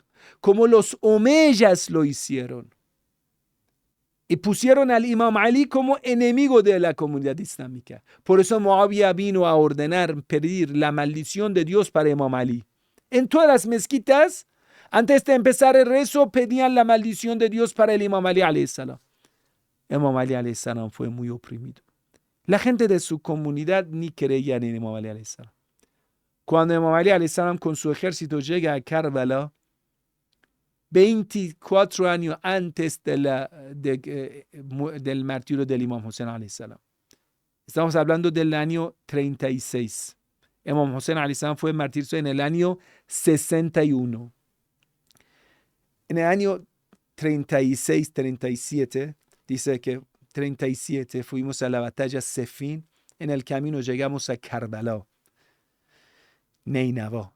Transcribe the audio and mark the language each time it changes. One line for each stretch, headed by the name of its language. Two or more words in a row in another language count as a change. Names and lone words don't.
Spanish: Como los omeyas lo hicieron. Y pusieron al Imam Ali como enemigo de la comunidad islámica. Por eso Muawiyah vino a ordenar, pedir la maldición de Dios para Imam Ali. En todas las mezquitas, antes de empezar el rezo, pedían la maldición de Dios para el Imam Ali
Arabic: عليه السلام.
Spanish: Imam Ali
Arabic: عليه السلام
Spanish: fue muy oprimido. La gente de su comunidad ni creía en Imam Ali
Arabic: عليه السلام.
Spanish: Cuando Imam Ali
Arabic: عليه السلام
Spanish: con su ejército llega a Karbala, 24 años antes del martirio del Imam Hussein alayhi salam. Estamos hablando del año 36. Imam Hussein
Arabic: عليه السلام
Spanish: fue martirizado en el año 61. En el año 36, 37, dice que 37 fuimos a la batalla Sefin. En el camino llegamos a Karbala, Neinava.